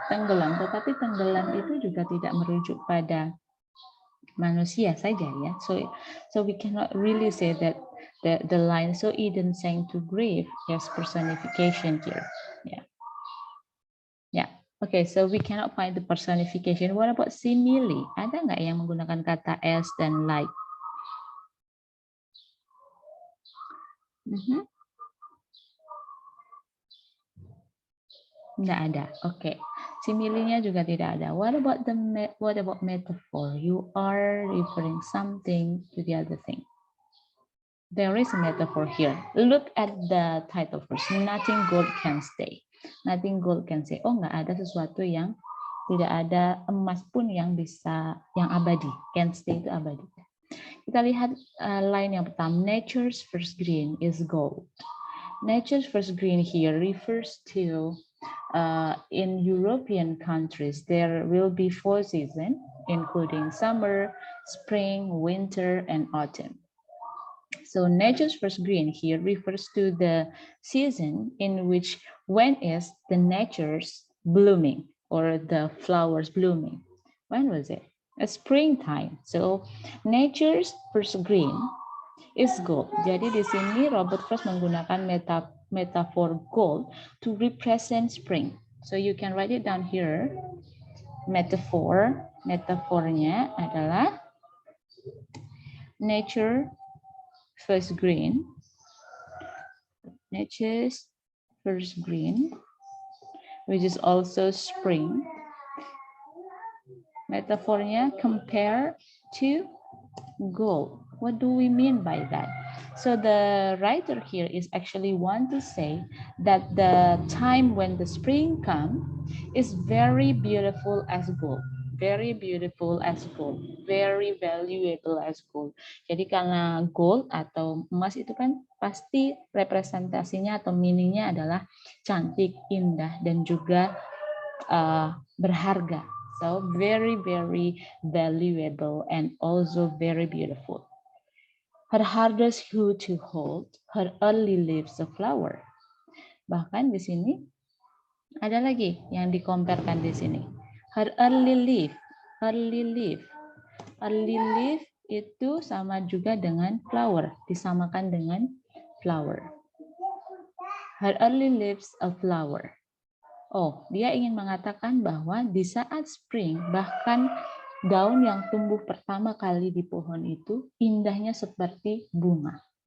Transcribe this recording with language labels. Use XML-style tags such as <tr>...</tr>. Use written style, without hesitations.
<id>Tenggelam, tetapi tenggelam itu juga tidak merujuk pada manusia saja ya.</id> <en>So we cannot really say that the line so Eden sang to grief is personification here. Yeah. Yeah. Okay, so we cannot find the personification. What about simile?</en> <id>Ada nggak yang menggunakan kata as dan like? Nggak ada. Oke. Similinya juga tidak ada.</id> <en>What about metaphor? You are referring something to the other thing. There is a metaphor here. Look at the title first. Nothing gold can stay. Nothing gold can stay.</en> <id>Oh, nggak ada sesuatu yang tidak ada emas pun yang bisa yang abadi.</id> <en>Can stay</en> <id>itu abadi. Kita lihat line yang pertama.</id> <en>Nature's first green is gold. Nature's first green here refers to in European countries, there will be 4 seasons, including summer, spring, winter, and autumn. So nature's first green here refers to the season in which when is the nature's blooming or the flowers blooming. When was it? A springtime. So nature's first green is gold.</en> <id>Jadi di sini</id> <en>Robert Frost</en> <id>menggunakan</id> <en>metaphor gold to represent spring. So you can write it down here.</en> <id>Metafornya adalah nature first green.</id> <en>Nature's first green, which is also spring.</en> <id>Metafornya</id> <en>compare to gold. What do we mean by that? So the writer here is actually want to say that the time when the spring comes is very beautiful as gold. Very beautiful as gold. Very valuable as gold.</en> <id>Jadi karena gold atau emas itu kan pasti representasinya atau meaningnya adalah cantik, indah, dan juga berharga.</id> <en>So very, very valuable and also very beautiful. Her hardest who to hold, her early leaves a flower.</en> <id>Bahkan di sini ada lagi yang dikomparakan di sini.</id> <en>Her early leaf, early leaf. Early leaf</en> <id>itu sama juga dengan flower, disamakan dengan flower.</id> <en>Her early leaves a flower.</en> <id>Oh, dia ingin mengatakan bahwa di saat spring, bahkan daun yang tumbuh pertama kali di pohon itu indahnya seperti bunga.</id>